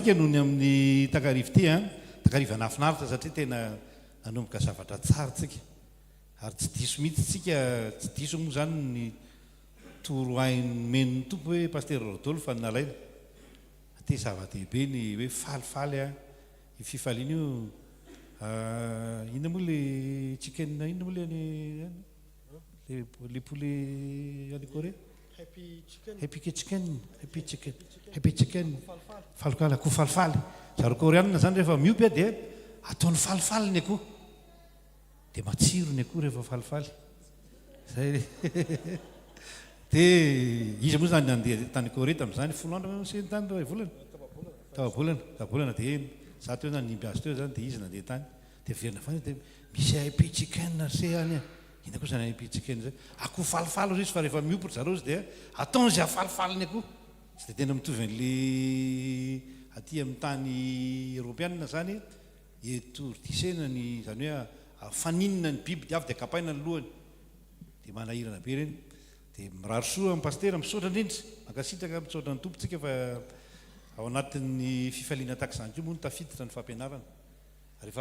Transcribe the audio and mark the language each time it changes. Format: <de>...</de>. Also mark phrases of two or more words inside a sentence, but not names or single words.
<mg>tsika nohony amin'ny takarivo ty takarivo anafinaritra satria tena nanomboka zavatra tsara tsika ary tsy diso mihitsy tsika tsy diso moa zany ny toro men'ny tompo hoe paster Rodolphe fa nalaina te zava-dehibe ny hoe falifaly i fifaliana io inona moa le chicken inona moa le poulet any Corée</mg> <en>happy chicken</en> <mg>falifaly akoho falifaly zaro koreanina zany rehefa miopy dia ataony falifaly ny akoho dia matsiro ny akoho rehefa falifaly zay dia izy moa zany nandeha tany Corée tamin'izany folo andro sy tany volana tabolana dia za teo zany nimby azy teo zany dia izy nandeha tany dia verina fany dia misy</mg> <en>happy chicken</en> <mg>se any ina koa zany</mg> <en>happy chicken</en> <mg>zay akoho falifaly izy fa rehefa miopy zareo izy dia ataony zay falifaly ny akoho tsy dia tena mitovy an'le aty amin'ny tany européenne zany etourdisena ny zany hoe faninina ny biby diavy dia kapaina ny lohany dia manahirana be reny dia mirary soa amin'ny pastera misaotra indrindra mankasitraka misaotra ny tompontsika fa ao anatin'ny fifaliana tahaka izany koa moa no tafiditra ny fampianarana rehefa</mg>